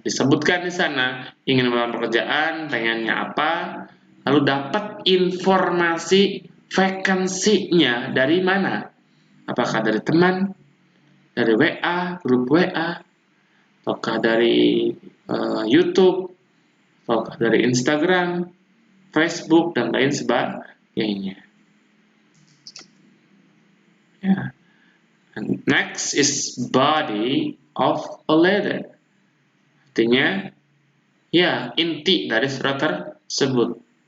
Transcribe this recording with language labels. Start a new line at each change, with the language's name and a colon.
Indonesian: Disebutkan di sana ingin melamar pekerjaan, pengennya apa, lalu dapat informasi vakansinya dari mana, apakah dari teman, dari WA, grup WA, apakah dari YouTube, apakah dari Instagram, Facebook, dan lain sebagainya. Ya.
English: And next is body of a letter.
Indonesian: Artinya, ya, inti dari surat tersebut.